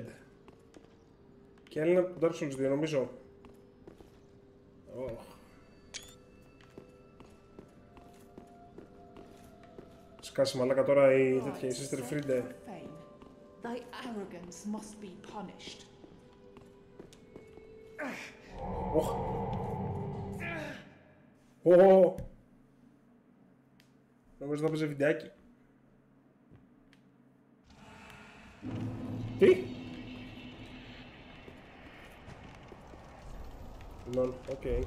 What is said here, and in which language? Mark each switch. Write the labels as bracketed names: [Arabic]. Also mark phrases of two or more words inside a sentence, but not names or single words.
[Greek] Και Έλληνα από τον Dark Souls 2 νομίζω. Σκάσει μαλάκα τώρα η τέτοια, η Sister Friede. [English] Thy arrogance must be punished. [Greek] Νομίζω θα παίζει βιντεάκι. Τι? Λολ, οκ.